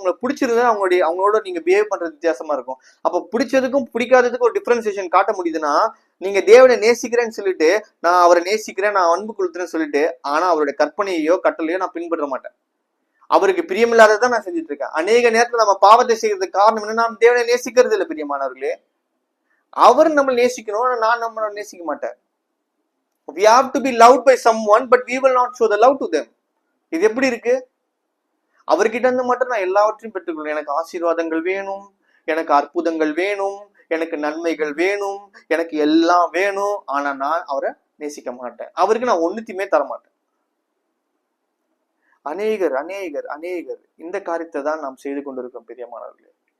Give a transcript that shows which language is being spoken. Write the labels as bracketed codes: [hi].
[ta] உங்களை பிடிச்சிருந்தா அவங்களோட நீங்க பிஹேவ் பண்றது வித்தியாசமா இருக்கும். அப்ப பிடிச்சதுக்கும் பிடிக்காததுக்கும் ஒரு டிஃபரன்சியேஷன் காட்ட முடியுதுன்னா, நீங்க தேவனை நேசிக்கிறேன்னு சொல்லிட்டு நான் அவரை நேசிக்கிறேன், நான் அன்பு கொடுத்துறேன்னு சொல்லிட்டு, ஆனா அவருடைய கற்பனையோ கட்டளையோ நான் பின்பற்ற மாட்டேன். அவருக்கு பிரியமில்லாததான் நான் செஞ்சுட்டு இருக்கேன். அநேக நேரத்துல நம்ம பாவத்தை செய்யறதுக்கு காரணம் என்ன? நாம் தேவனை நேசிக்கிறது இல்லை பிரியமானவர்களே. அவர் நம்ம நேசிக்கணும், நான் நம்ம நேசிக்க மாட்டேன். [en] We have to be loved by someone, but we will not show the love to them. [ta] இது எப்படி இருக்கு? அவர்கிட்ட இருந்து மட்டும் நான் எல்லாவற்றையும் பெற்றுக்கொள்ளும். எனக்கு ஆசீர்வாதங்கள் வேணும், எனக்கு அற்புதங்கள் வேணும், எனக்கு நன்மைகள் வேணும், எனக்கு எல்லாம் வேணும். ஆனா நான் அவரை நேசிக்க மாட்டேன். அவருக்கு நான் ஒண்ணுத்தையுமே தர மாட்டேன். அநேகர் இந்த காரியத்தை தான் நாம் செய்து கொண்டிருக்கோம் பிரியமானவர்களே.